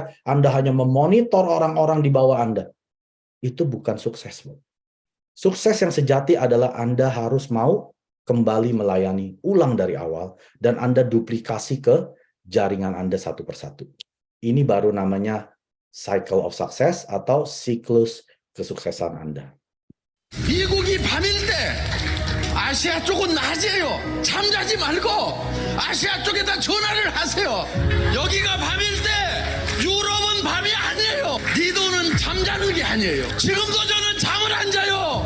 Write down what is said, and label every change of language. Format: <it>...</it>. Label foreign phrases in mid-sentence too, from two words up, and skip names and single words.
<id>Anda hanya memonitor orang-orang di bawah Anda. Itu bukan sukses. Sukses yang sejati adalah Anda harus mau kembali melayani ulang dari awal dan Anda duplikasi ke jaringan Anda satu persatu. Ini baru namanya</id> <en>cycle of success</en> <id>atau siklus kesuksesan Anda.</id> <ko>미국이 밤일 때 아시아 쪽은 낮이에요. 잠자지 말고 아시아 쪽에다 전화를 하세요. 여기가 밤일 때 유럽은 밤이 아니에요. 네 돈은 잠자는 게 아니에요. 지금도 저는 잠을 안 자요.</ko>